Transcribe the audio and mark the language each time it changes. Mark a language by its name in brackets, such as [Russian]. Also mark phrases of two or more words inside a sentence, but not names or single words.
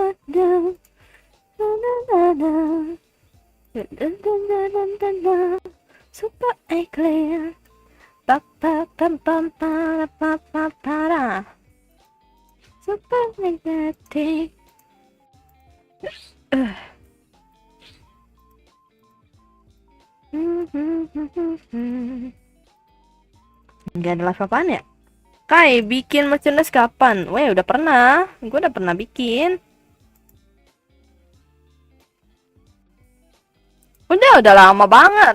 [English] da da da da da da da da da da super clear pa pa pam pam pa pa pa para super magnetic. [Indonesian] Nggak ada live apaan ya? Kai, bikin merchandise kapan? Weh, udah pernah. Gue udah pernah bikin. Udah lama banget.